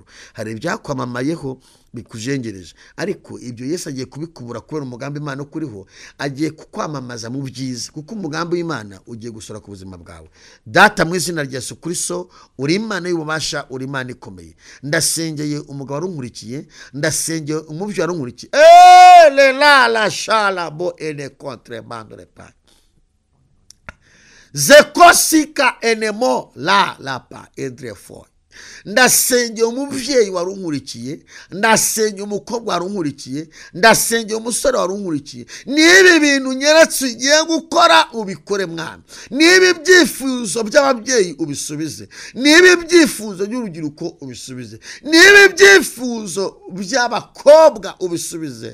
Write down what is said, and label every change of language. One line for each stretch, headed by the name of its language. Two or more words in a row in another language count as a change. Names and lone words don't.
Kinyarwanda: Hari ibyakwamamayeho bikujengereje, ariko ibyo Yesu agiye kubikubura kubera umugambi Imana ukuriho. Agiye kukwamamaza mu byiza, kuko umugambi w'Imana ugiye gusora ku buzima bwawe. Data, mu izina rya Yesu Kristo, uri Imana y'ububasha, uri Imana ikomeye. Ndasengeye umugabo warunkurikiye, ndasengeye umubyeyi warunkurikiye. La shala bo ene contre mandre pa zekosika enemo la pa edrefo. Ndasengeye umubyeyi warunkurikiye, ndasengeye umukobwa warunkurikiye, ndasengeye umusore warunkurikiye. Niba bintu nyeretse ugiye gukora ubikore mwana. Niba ibyifuzo by'ababyeyi ubisubize, niba ibyifuzo by'urubyiruko ubisubize, niba ibyifuzo by'abakobwa ubisubize.